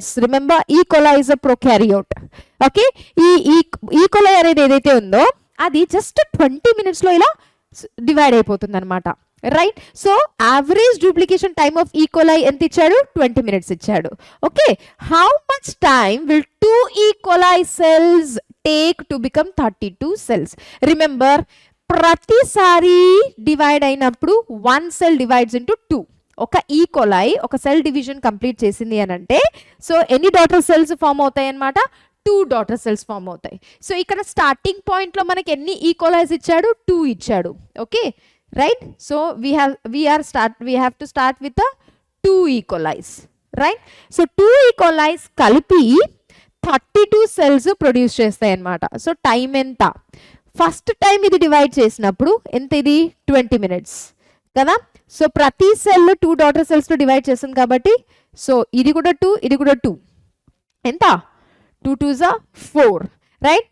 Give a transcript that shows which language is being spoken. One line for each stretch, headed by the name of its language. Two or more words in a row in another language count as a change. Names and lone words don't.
English: Remember, E. coli is a prokaryote. Okay, E. coli
Telugu: అనేది ఏదైతే ఉందో అది
English: just 20 minutes
Telugu: లో ఇలా
English: డివైడ్
Telugu: అయిపోతుంది అనమాట,
English: రైట్? So average duplication time of E. coli
Telugu: ఎంత ఇచ్చాడు?
English: 20 minutes ఇచ్చాడు. Okay, how much time will 2 E. coli cells take to become 32 cells? రిమెంబర్, ప్రతిసారి డివైడ్ అయినప్పుడు 1 cell divides into 2.
Telugu: ఒక ఈ కోలై ఒక
English: cell division complete
Telugu: చేసింది అని అంటే సో ఎన్ని
English: daughter cells form
Telugu: అవుతాయి అన్నమాట?
English: 2 daughter cells form అవుతాయి.
Telugu: సో ఇక్కడ
English: starting point
Telugu: లో మనకి ఎన్ని ఈ కోలైస్ ఇచ్చాడు?
English: 2 ఇచ్చాడు. Okay, right? సో we have to start with the 2 E. colis, right? So 2 E. colis కలిపి 32 cells produce
Telugu: చేస్తాయి అన్నమాట.
English: So time
Telugu: ఎంత?
English: first time
Telugu: ఇది డివైడ్ చేసినప్పుడు ఎంత? ఇది 20 minutes కదా. సో ప్రతి సెల్ 2
English: daughter cells
Telugu: తో డివైడ్ చేస్తుంది కాబట్టి సో ఇది కూడా 2, ఇది కూడా 2.
English: ఎంత? 2 2s are 4, రైట్?